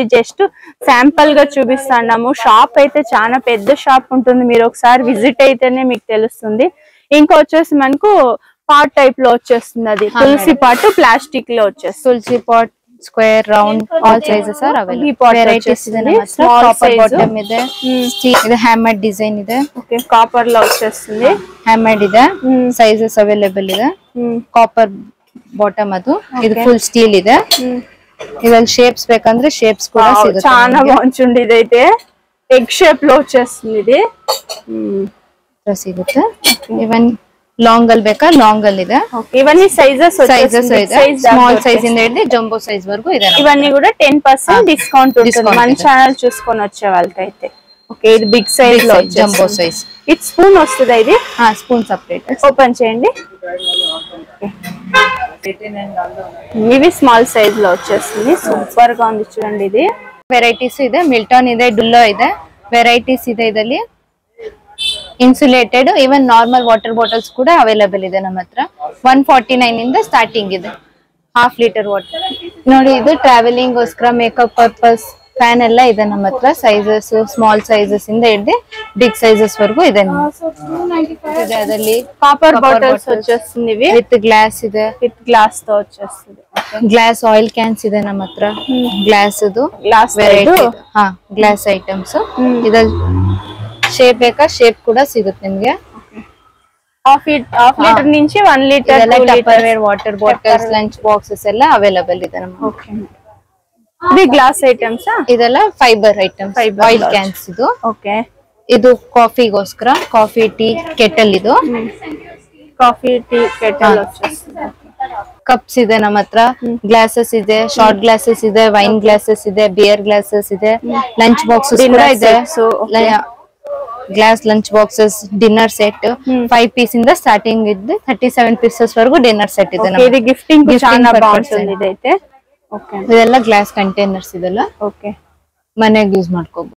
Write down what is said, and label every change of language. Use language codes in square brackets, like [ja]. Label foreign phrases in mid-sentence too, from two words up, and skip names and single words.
[en] just sample [te] గా చూపిస్తున్నాము. షాప్ అయితే చాలా పెద్ద షాప్ ఉంటుంది, మీరు ఒకసారి విజిట్ అయితేనే మీకు తెలుస్తుంది. ఇంకా వచ్చేసి మనకు [en] pot type [te] లో వచ్చేస్తుంది, అది తులసి పాట్ ప్లాస్టిక్ లో వచ్చేస్తుంది. [en] Tulsi pot square, round, all sizes are available. [te] ఈ పాట్ వచ్చేస్తుంది [en] small size [kn] ಇದೆ. ಇದು [en] hammered design [kn] ಇದೆ. [te] ఓకే, కాపర్ లో వచ్చేస్తుంది. [kn] ಹ್ಯಾಮರ್ಡ್ ಇದೆ, [en] sizes available [kn] ಇದೆ. [en] copper bottom, [kn] ಅದು ಇದು [en] full steel [kn] ಇದೆ. ಇದ್ರಲ್ಲಿ ಶೇಪ್ಸ್ ಬೇಕಂದ್ರೆ ಶೇಪ್ಸ್ ಕೂಡ ಸಿಗುತ್ತೆ. [te] చాలా బాగుంది. ఇదైతే [en] egg shape [te] లో వచ్చేస్తుంది, ఇది [kn] ಸಿಗುತ್ತೆ. [en] even long [kn] ಅಲ್ಲಿ ಬೇಕಾ ಲಾಂಗ್ ಅಲ್ಲಿ ಇದೆ. [te] ఇవన్నీ సైజెస్ [kn] ಇದೆ, [en] small size [kn] ఇంದ ಹಿಡಿದು [en] jumbo size [kn] వరకు ಇದೆ. [te] ఇవన్నీ కూడా 10% డిస్కౌంట్ ఉంటుంది మన ఛానల్ చూసుకొని వచ్చే వాళ్ళకైతే. ఓకే, ఇది [en] big size [te] లో [en] Jumbo size. [te] ఇది స్పూన్ వస్తుంది, ఇది స్పూన్ సెపరేట్. ఓపెన్ చేయండి. ఇవి [en] small size [te] లో వచ్చేస్తుంది, సూపర్ గా ఉంది చూడండి. ఇది [kn] ವೆರೈಟೀಸ್ ಇದೆ, ಮಿಲ್ಟನ್ ಇದೆ, ಡುಲ್ಲೋ ಇದೆ, ವೆರೈಟೀಸ್ ಇದೆ. ಇದರಲ್ಲಿ [en] insulated, even normal water bottles [kn] ಕೂಡ ಅವೈಲೇಬಲ್ ಇದೆ ನಮ್ಮ ಹತ್ರ. 149 ಇಂದ ಸ್ಟಾರ್ಟಿಂಗ್ ಇದೆ. [en] half litre water [kn] ನೋಡಿ. ಇದು ಟ್ರಾವೆಲಿಂಗ್ ಗೋಸ್ಕರ, [en] makeup purpose, [kn] ಫ್ಯಾನ್ ಎಲ್ಲ ಇದೆ ನಮ್ಮ ಹತ್ರ. [en] sizes small sizes [kn] ಇಂದ ಹಿಡಿದು [en] big sizes [kn] ವರೆಗೂ ಇದೆ. ಅದರಲ್ಲಿ [en] copper bottles వచ్చేస్తుంది, with glass ಇದೆ, with glass [te] తో వచ్చేస్తుంది. [en] glass oil cans [kn] ಇದೆ ನಮ್ಮ ಹತ್ರ. [en] glass variety, glass items. [kn] ಇದ್ರಲ್ಲಿ ಶೇಪ್ ಬೇಕಾ ಶೇಪ್ ಕೂಡ ಸಿಗುತ್ತೆ ನಿಮ್ಗೆ. [en] half litre నుంచి 1 litre [kn] ಟಪ್ಪರ್ವೇರ್ [en] water bottles, lunch boxes [kn] ಎಲ್ಲ ಅವೈಲೇಬಲ್ ಇದೆ ನಮ್ಮ. ಓಕೆ, [en] ఇది glass items. [kn] ಇದೆಲ್ಲ [en] fiber items, oil cans [kn] ಇದು. ಓಕೆ, ಇದು ಕಾಫಿಗೋಸ್ಕರ, [en] coffee tea kettle. [kn] ಇದು [en] coffee tea kettle వచ్చేస్తుంది. [kn] ಕಪ್ಸ್ ಇದೆ ನಮ್ಮ ಹತ್ರ. ಗ್ಲಾಸಸ್ ಇದೆ, [en] short glasses [kn] ಇದೆ, [en] wine glasses [kn] ಇದೆ, [en] beer glasses [kn] ಇದೆ, [en] lunch boxes [kn] ಕೂಡ ಇದೆ. [en] glass lunch boxes, dinner set 5 piece [kn] ಇಂದ ಸ್ಟಾರ್ಟಿಂಗ್ ಇದ್ದು 37 ಪೀಸಸ್ ವರೆಗೂ [en] dinner set [kn] ಇದೆ. [te] ఇది గిఫ్టింగ్ చాలా బాగుంటుంది. ಇದೈతే [kn] ಇದೆಲ್ಲ [en] glass containers [kn] ಇದೆಲ್ಲ. ಓಕೆ, ಮನೆಗೆ ಯೂಸ್ ಮಾಡ್ಕೋಬಹುದು.